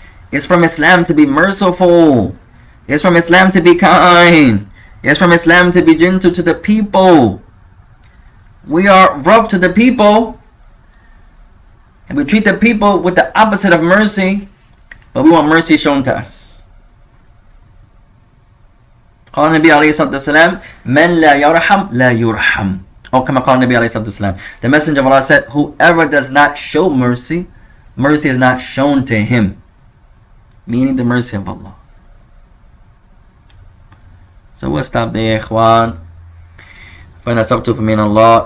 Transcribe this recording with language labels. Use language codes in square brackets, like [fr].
[en] It's from Islam to be merciful. It's from Islam to be kind. It's from Islam to be gentle to the people. We are rough to the people, and we treat the people with the opposite of mercy, but we want mercy shown to us. [ar] قال النبي عليه الصلاة والسلام من لا يرحم لا يرحم. [en] Or [ar] كما قال النبي عليه الصلاة والسلام, [en] the Messenger of Allah said, whoever does not show mercy, mercy is not shown to him, meaning the mercy of Allah. So we'll stop there, ikhwan. Find us up to from Allah.